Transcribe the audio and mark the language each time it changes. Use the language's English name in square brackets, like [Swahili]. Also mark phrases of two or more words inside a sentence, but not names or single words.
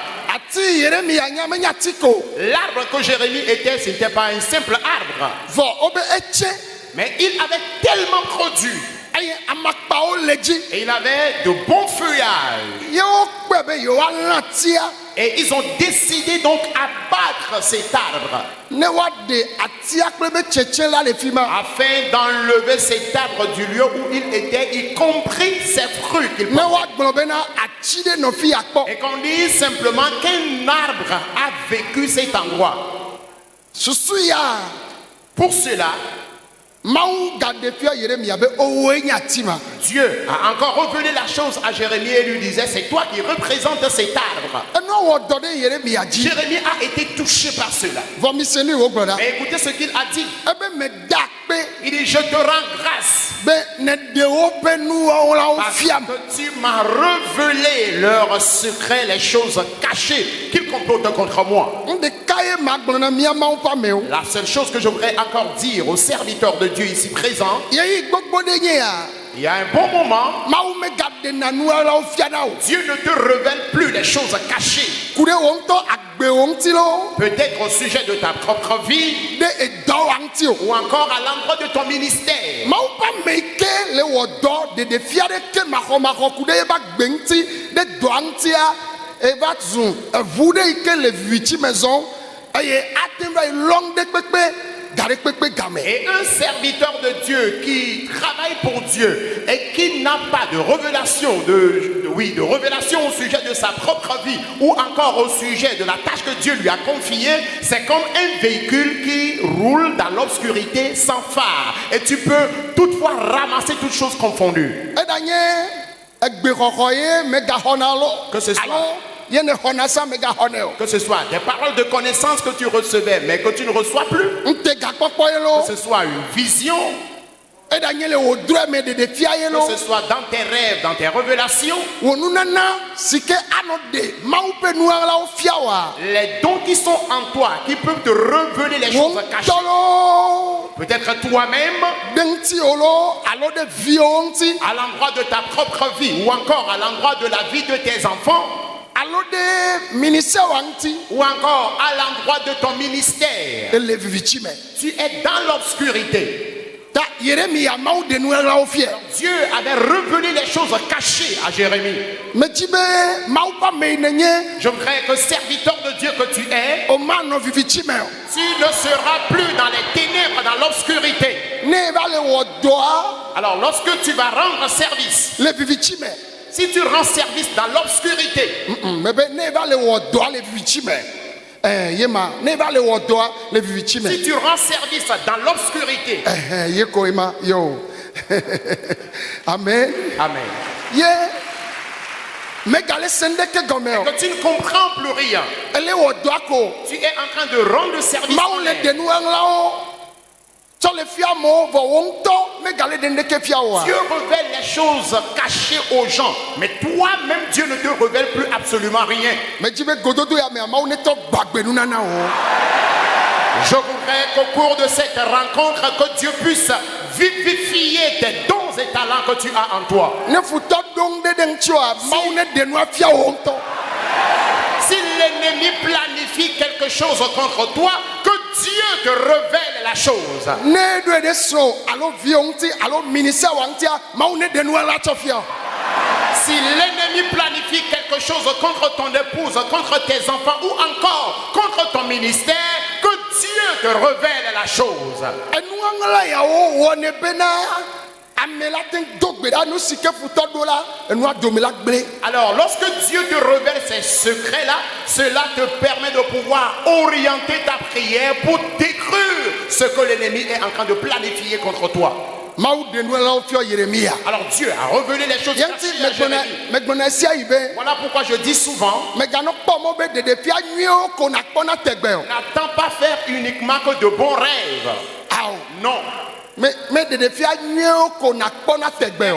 [French] L'arbre que Jérémie était, ce n'était pas un simple arbre. Mais il avait tellement produit. Et il avait de bons feuillages. Et ils ont décidé donc abattre cet arbre [Ewe] ne wade atia kple be tsetse la le fi ma. [French] afin d'enlever cet arbre du lieu où il était, y compris ses fruits qu'il [Ewe] Ne [French] portait. [Ewe] wagblɔ bena atsi de nɔ fi akpɔ. [French] Et qu'on dise simplement qu'un arbre a vécu cet endroit. [Ewe] Susu ya [French] Pour cela, [Ewe] Mawu gaɖe fia Yeremia be owoe nye ati ma. [French] Dieu a encore révélé la chose à Jérémie et lui disait, c'est toi qui représentes cet arbre. [Ewe] Enua wɔ dɔ ɖe Yeremia dzi. [French] Jérémie a été touché par cela. [Ewe] Vɔ misenu wo gblɔ ɖa. [French] Mais écoutez ce qu'il a dit. [Ewe] Ebe me da akpe [French] Il dit, je te rends grâce [Ewe] be ne ɖe woƒe nuwɔwɔlawo [French] parce [Ewe] fiam. [French] que tu m'as révélé leurs secrets, les choses cachées qu'ils complotent contre moi. [Ewe] Ɖeka ye magblɔ na mía Mawu ƒe amewo. [French] La seule chose que je voudrais encore dire aux serviteurs de Dieu ici présents, [Ewe] Yeyi gbogbo ɖe nye ya. [French] il y a un bon moment, [Ewe] Mawu megaɖena nuwɔlawo fia na o. [French] Dieu ne te révèle plus les choses cachées. [Ewe] Ku ɖe wo ŋutɔ agbewo ŋuti lo. [French] Peut-être au sujet de ta propre vie [Ewe] Ɖe edɔwa ŋuti o. [French] ou encore à l'endroit de ton ministère. [Ewe] Mawu ƒe ame yi ke le wɔ dɔ ɖeɖefia ɖe ke maxɔmaxɔ ku ɖe yebe agbe ŋuti ɖe dɔa ŋutia eva zu eʋu ɖe yi ke le vivitsi me zɔm eye ate va yi lɔm ɖe kpekpe da ɖe kpekpe game. [French] Et un serviteur de Dieu qui travaille pour Dieu et qui n'a pas de révélation, de révélation au sujet de sa propre vie ou encore au sujet de la tâche que Dieu lui a confiée, c'est comme un véhicule qui roule dans l'obscurité sans phare. Et tu peux toutefois ramasser toutes choses confondues. [Ewe] Edanye egbexɔxɔ ye megaxɔna lo. [French] Que ce soit. [Ewe] Alo ye ne xɔna sa megaxɔnɛ o. [French] Que ce soit des paroles de connaissance que tu recevais mais que tu ne reçois plus. [Ewe] Ŋute gakpɔkpɔ ye lo. [French] Que ce soit une vision, [Ewe] Edanye le wò drɔe me ɖeɖefia ye lo. [French] que ce soit dans tes rêves, dans tes révélations. [Ewe] Wò nunana si ke anɔ ɖe Mawu ƒe nuwɔlawo fia wa. [French] Les dons qui sont en toi, qui peuvent te révéler les [Ewe] Wò [French] choses cachées. [Ewe] ŋutɔ lo. [French] Peut-être toi-même, [Ewe] Ɖe ŋutiwo lo alo ɖe viwo ŋuti [French] à l'endroit de ta propre vie, ou encore à l'endroit de la vie de tes enfants, [Ewe] alo ɖe ministère wa ŋuti [French] ou encore à l'endroit de ton ministère. [Ewe] ele vivitsi me. [French] Tu es dans l'obscurité. [Ewe] Ta Yeremia Mawu ɖe nuwɔlawo fia. [French] Dieu avait révélé les choses cachées à Jérémie. [Ewe] Medzi be Mawu ƒe ame yi nenye [French] Je voudrais que serviteur de Dieu que tu es, [Ewe] o manɔ vivitsi me o. [French] tu ne seras plus dans les ténèbres, dans l'obscurité. [Ewe] Ne eva le wɔ dɔa [French] Alors lorsque tu vas rendre service, [Ewe] le vivitsi me. [French] si tu rends service dans l'obscurité, [Ewe] Mebe ne eva le wɔ dɔa le vivitsi me. Ye ma ne eva le wɔ dɔa le vivitsi me. [French] si tu rends service dans l'obscurité, [Ewe] Ye ko ema yo. Amen. Amen, Ye megale se ŋdeke gɔme o. [French] que tu ne comprends plus rien, [Ewe] Ele wɔ dɔa ko. [French] tu es en train de rendre service [Ewe] Mawu [French] en [Ewe] le [French] l'air. [Ewe] ɖe nuwɔlawo tsɔ le fia amewo vɔ wo ŋutɔ megale ɖe ŋdeke fia o. [French] Dieu révèle les choses cachées aux gens, mais toi-même Dieu ne te révèle plus absolument rien. [Ewe] Medzi be gododo ya mea Mawu ne tɔ gbagbe nunana o. [French] Je voudrais qu'au cours de cette rencontre, que Dieu puisse vivifier tes dons et talents que tu as en toi. [Ewe] Ne futɔ ɖo ŋu ɖe ŋuti oa Mawu ne ɖe nua fia wo ŋutɔ. [French] Si l'ennemi planifie quelque chose contre toi, que Dieu te révèle la chose. [Ewe] Ne ɖoe ɖe srɔ̃ alo viwo ŋuti alo ministère wa ŋutia Mawu ne ɖe nua la tsɔ fia o. [French] Si l'ennemi planifie quelque chose contre ton épouse, contre tes enfants ou encore contre ton ministère, que Dieu te révèle la chose. [Ewe] Enuaŋla yawo wɔ ne bena ame la te ŋu do gbe ɖa nu si ke futɔ ɖo la enua dome la gblẽ. [French] Alors, lorsque Dieu te révèle ces secrets-là, cela te permet de pouvoir orienter ta prière pour détruire ce que l'ennemi est en train de planifier contre toi. [Ewe] Mawu ɖe nuwɔlawo fia Yeremia. [French] Alors, Dieu a révélé les choses [Ewe] Yanti [French] cachées à Jérémie. [Ewe] megbɔna esia yi be [French] Voilà pourquoi je dis souvent, [Ewe] meganɔ kpɔ mɔ be ɖeɖefia nyuiwo ko nakpɔna tegbe o. [French] n'attends pas faire uniquement que de bons rêves. [Ewe] Awo. [French] Non, [Ewe] Me ɖeɖefia nyuiwo ko nakpɔna tegbe o.